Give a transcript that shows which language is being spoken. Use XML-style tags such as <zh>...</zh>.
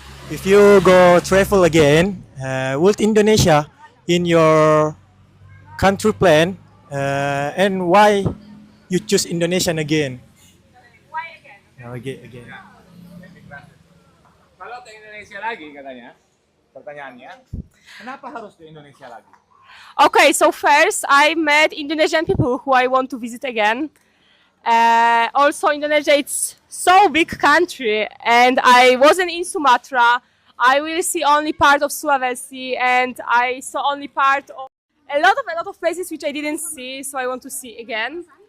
<en>If you go travel again, would Indonesia in your country plan, and why you choose Indonesia again? Why again? Again.</en> <id>Kalau ke Indonesia lagi katanya, pertanyaannya, kenapa harus ke Indonesia lagi?</id> <en>Okay, so first I met Indonesian people who I want to visit again. Also, Indonesia, it's so big country, and I wasn't in Sumatra. I will see only part of Sulawesi, and I saw only part of a lot of places which I didn't see, so I want to see again.</en>